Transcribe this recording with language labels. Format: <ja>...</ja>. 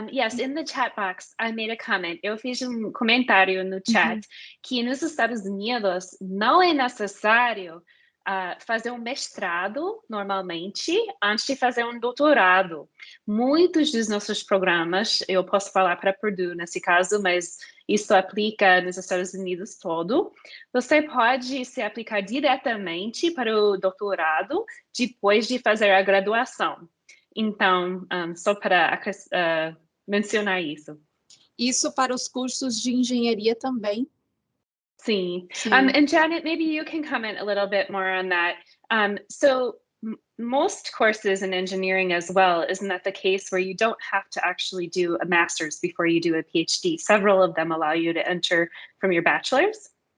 <en>Yes, in the chat box, I made a comment.</en> <pt>Eu fiz comentário no chat que nos Estados Unidos não é necessário fazer um mestrado, normalmente, antes de fazer um doutorado. Muitos dos nossos programas, eu posso falar para Purdue nesse caso, mas isso aplica nos Estados Unidos todo. Você pode se aplicar diretamente para o doutorado depois de fazer a graduação. Então, só para mencionar isso. Isso para os cursos de engenharia também. Sim.</pt> <en>And Janet, maybe you can comment a little bit more on that. So most courses in engineering as well, isn't that the case where you don't have to actually do a master's before you do a PhD? Several of them allow you to enter from your bachelor's.</en>